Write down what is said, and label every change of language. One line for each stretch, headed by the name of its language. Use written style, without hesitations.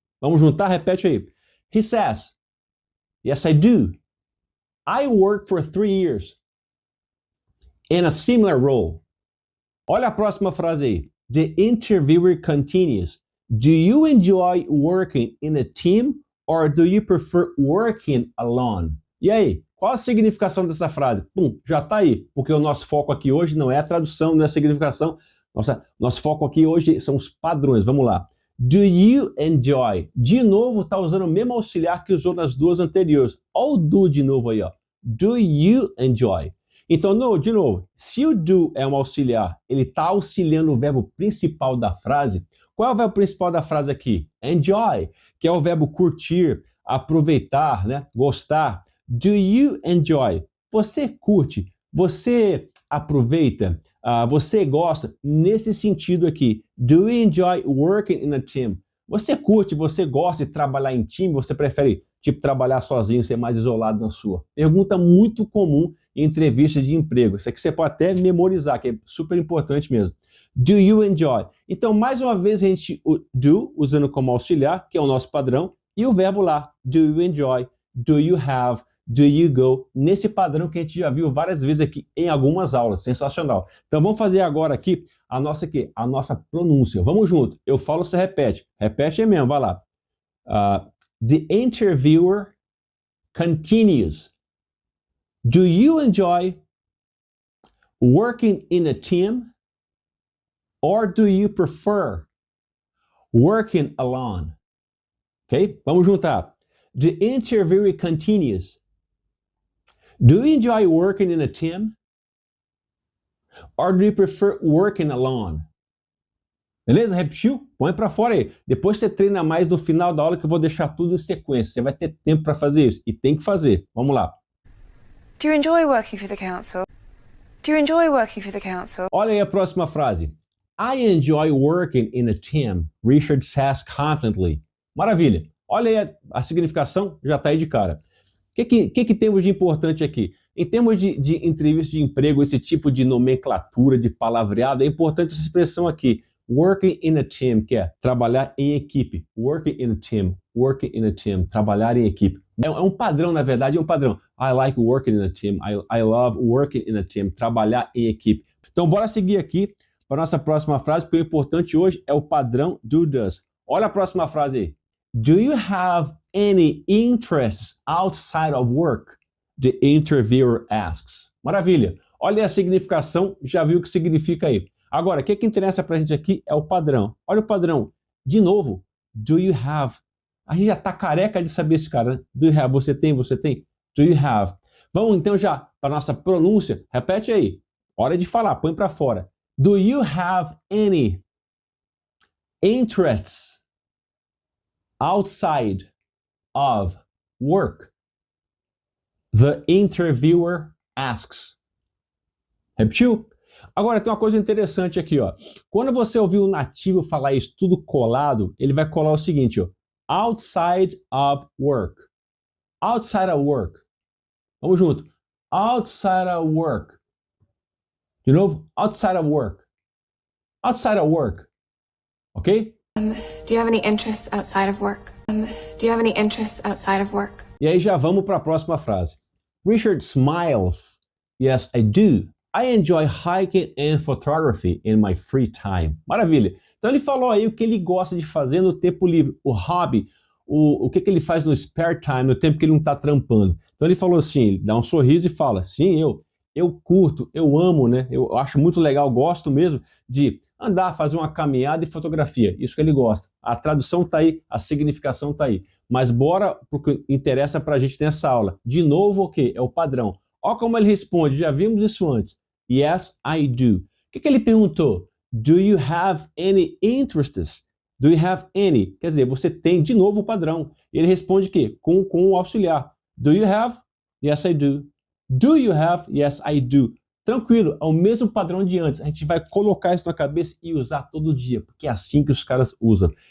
Portuguese: Vamos juntar, repete aí.
English: He says, yes, I do. I worked for 3 years in a similar role.
Portuguese: Olha a próxima frase aí.
English: The interviewer continues. Do you enjoy working in a team or do you prefer working alone?
Portuguese: E aí, qual a significação dessa frase? Já está aí, porque o nosso foco aqui hoje não é a tradução, não é a significação. Nosso foco aqui hoje são os padrões. Vamos lá.
English: Do you enjoy?
Portuguese: De novo, está usando o mesmo auxiliar que usou nas duas anteriores. Olha o do de novo aí, ó.
English: Do you enjoy?
Portuguese: Então, de novo, se o do é um auxiliar, ele está auxiliando o verbo principal da frase. Qual é o verbo principal da frase aqui? Enjoy, que é o verbo curtir, aproveitar, né? Gostar.
English: Do you enjoy?
Portuguese: Você curte, você aproveita, você gosta, nesse sentido aqui.
English: Do you enjoy working in a team?
Portuguese: Você curte, você gosta de trabalhar em time, você prefere, tipo, trabalhar sozinho, ser mais isolado na sua? Pergunta muito comum em entrevistas de emprego. Isso aqui você pode até memorizar, que é super importante mesmo.
English: Do you enjoy?
Portuguese: Então, mais uma vez, a gente do, usando como auxiliar, que é o nosso padrão, e o verbo lá,
English: do you enjoy, do you have, do you go,
Portuguese: nesse padrão que a gente já viu várias vezes aqui em algumas aulas. Sensacional. Então, vamos fazer agora aqui a nossa pronúncia. Vamos junto. Eu falo, você repete. Repete aí mesmo, vai lá.
English: The interviewer continues. Do you enjoy working in a team? Or do you prefer working alone? Ok?
Portuguese: Vamos juntar.
English: The interviewer continues. Do you enjoy working in a team? Or do you prefer working alone?
Portuguese: Beleza? Repetiu? Põe pra fora aí. Depois você treina mais no final da aula que eu vou deixar tudo em sequência. Você vai ter tempo para fazer isso. E tem que fazer. Vamos lá.
English: Do you enjoy working for the council? Do you enjoy working for the council?
Portuguese: Olha aí a próxima frase.
English: I enjoy working in a team, Richard says confidently.
Portuguese: Maravilha. Olha aí a significação, já está aí de cara. O que temos de importante aqui? Em termos de entrevista de emprego, esse tipo de nomenclatura, de palavreado, é importante essa expressão aqui.
English: Working in a team,
Portuguese: que é trabalhar em equipe.
English: Working in a team,
Portuguese: trabalhar em equipe. É um padrão, na verdade, é um padrão.
English: I like working in a team, I love working in a team,
Portuguese: trabalhar em equipe. Então, bora seguir aqui para a nossa próxima frase, porque o importante hoje é o padrão do does. Olha a próxima frase aí.
English: Do you have any interests outside of work? The interviewer asks.
Portuguese: Maravilha. Olha a significação, já viu o que significa aí. Agora, o que interessa pra gente aqui é o padrão. Olha o padrão. De novo, do you have? A gente já tá careca de saber esse cara, né?
English: Do you have?
Portuguese: Você tem?
English: Do you have?
Portuguese: Vamos então já para nossa pronúncia. Repete aí. Hora de falar, põe para fora.
English: Do you have any interests outside of work? The interviewer asks.
Portuguese: Repetiu? Agora tem uma coisa interessante aqui, ó. Quando você ouvir o nativo falar isso tudo colado, ele vai colar o seguinte, ó.
English: Outside of work. Outside of work.
Portuguese: Vamos junto.
English: Outside of work.
Portuguese: De novo.
English: Outside of work. Outside of work. Ok? Do you have any interests outside of work? Do you have any interests outside of work?
Portuguese: E aí já vamos para a próxima frase.
English: Richard smiles. Yes, I do. I enjoy hiking and photography in my free time.
Portuguese: Maravilha. Então ele falou aí o que ele gosta de fazer no tempo livre, o hobby, o que ele faz no spare time, no tempo que ele não está trampando. Então ele falou assim, ele dá um sorriso e fala, sim, eu curto, eu amo, né? Eu acho muito legal, gosto mesmo de andar, fazer uma caminhada e fotografia. Isso que ele gosta. A tradução está aí, a significação está aí. Mas bora pro que interessa para a gente nessa aula. De novo, o quê? É o padrão. Olha como ele responde, já vimos isso antes.
English: Yes, I do.
Portuguese: O que ele perguntou?
English: Do you have any interests? Do you have any?
Portuguese: Quer dizer, você tem de novo o padrão. Ele responde o quê? Com o auxiliar.
English: Do you have? Yes, I do. Do you have? Yes, I do.
Portuguese: Tranquilo, é o mesmo padrão de antes. A gente vai colocar isso na cabeça e usar todo dia, porque é assim que os caras usam.